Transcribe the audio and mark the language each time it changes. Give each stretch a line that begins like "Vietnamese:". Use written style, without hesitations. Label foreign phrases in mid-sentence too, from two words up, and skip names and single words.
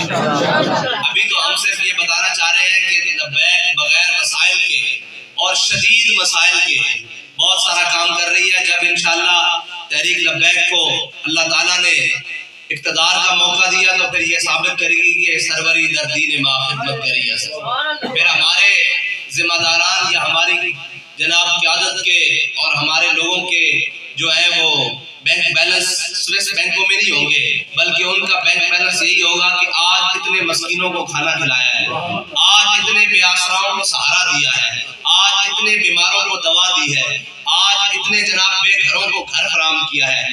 Urdu: ابھی تو ہم صرف یہ بتانا چاہ رہے ہیں کہ لبیک بغیر مسائل کے اور شدید مسائل کے بہت سارا کام کر رہی ہے۔ جب انشاءاللہ تحریک لبیک کو اللہ تعالیٰ نے اقتدار کا موقع دیا تو پھر یہ ثابت کرے گی کہ
Persian: سروری در دین ما خدمت کری
Urdu: ہے۔ پھر ہمارے ذمہ داران یا ہماری جناب قیادت کے اور ہمارے لوگوں کے جو ہے وہ
English: bank balance
Urdu: سوئس بینکوں میں نہیں ہوں گے بلکہ ان کا
English: bank balance
Urdu: یہی ہوگا کہ آج کتنے مسکینوں کو کھانا کھلایا ہے، آج کتنے بے آسراؤں کو سہارا دیا ہے، آج کتنے بیماروں کو دوا دی ہے، آج کتنے جناب بے گھروں کو گھر فراہم کیا ہے۔